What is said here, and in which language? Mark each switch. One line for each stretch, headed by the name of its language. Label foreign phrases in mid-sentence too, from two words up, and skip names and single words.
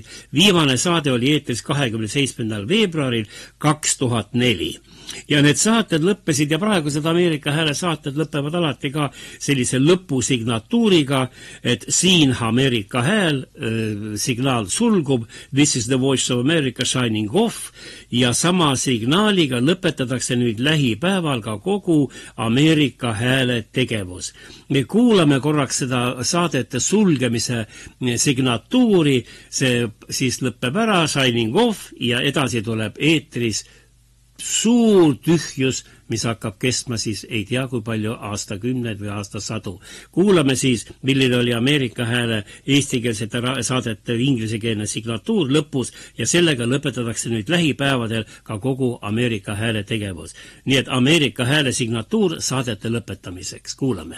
Estonian: Viimane saade oli eetris 27. veebruaril 2004. Ja need saated lõppesid ja praegused Ameerika hääle saated lõppevad alati ka sellise lõpusignatuuriga, et siin Ameerika hääl, signaal sulgub,
English: this is the voice of America shining off,
Estonian: ja sama signaaliga lõpetatakse nüüd lähipäeval ka kogu Ameerika hääle tegevus. Me kuulame korraks seda saadete sulgemise signatuuri, see siis lõpeb ära,
English: shining off,
Estonian: ja edasi tuleb eetris suur tühjus, mis hakkab kestma siis ei tea kui palju aastakümneid või aastasadu. Kuulame siis, milline oli Ameerika hääle eestikeelsete saadete inglisekeelne signatuur lõpus ja sellega lõpetatakse nüüd lähipäevadel ka kogu Ameerika hääle tegevus. Nii et Ameerika hääle signatuur saadete lõpetamiseks. Kuulame.